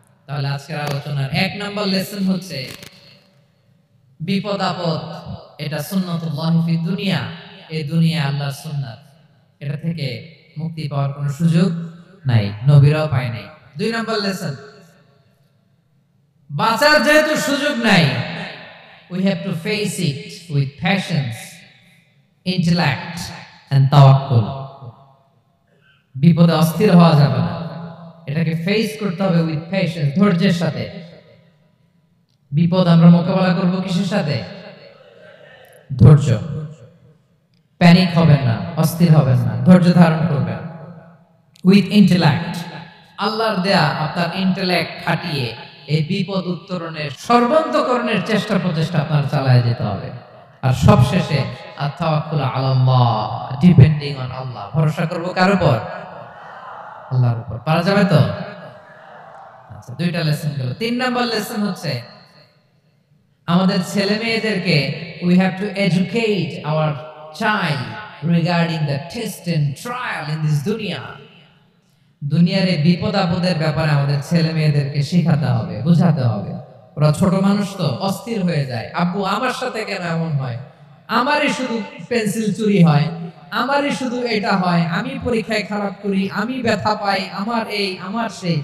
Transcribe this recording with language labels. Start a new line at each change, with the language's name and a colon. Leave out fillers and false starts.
Bangla: তাহলে আজকের আলোচনার 1 নাম্বার লেসন হচ্ছে বিপদ আপদ এটা
Arabic: সুন্নাতুল্লাহি ফিদ দুনিয়া,
Bangla: এই দুনিয়া আল্লাহর সুন্নাত, এটা থেকে মুক্তি পাওয়ার কোনো সুযোগ নাই, নবীরাও পায় নাই। 2 নাম্বার লেসন, বাঁচার যেহেতু সুযোগ নাই,
English: we have to face it with patience, intellect and tawakkul.
Bangla: বিপদে অস্থির হওয়া যাবে না, এটাকে ফেস করতে হবে
English: with patience,
Bangla: ধৈর্যের সাথে। বিপদ আমরা মোকাবেলা করব কিসের সাথে? ধৈর্য। প্যানিক হবেন না, অস্থির হবেন না, ধৈর্য ধারণ করবেন।
English: with intellect,
Bangla: আল্লাহর দেয়া আপনার ইন্টেলেক্ট খাটিয়ে এই বিপদ উত্তরণের সর্বান্তকরণের চেষ্টা প্রচেষ্টা আপনার চালায় যেতে হবে। আর সবশেষে
Arabic: আত-তাওয়াক্কুল আলাল্লাহ,
English: depending on Allah,
Bangla: ভরসা করব কার উপর? আল্লাহর উপর। পারা যাবে তো? আচ্ছা, 2টা লেসন গেল। 3 নাম্বার লেসন হচ্ছে আমাদের ছেলে মেয়েদেরকে
English: we have to educate our child regarding the test and trial in this dunya.
Bangla: দুনিয়ার এই বিপদ আপদের ব্যাপারে আমাদের ছেলে মেয়েদেরকে শেখাতে হবে, বোঝাতে হবে। ওরা ছোট মানুষ তো অস্থির হয়ে যায়, আব্বু আমার সাথে কেন এমন হয়, আমারই শুধু পেন্সিল চুরি হয়, আমারই শুধু এটা হয়, আমি পরীক্ষায় খারাপ করি, আমি ব্যথা পাই, আমার এই আমার সেই।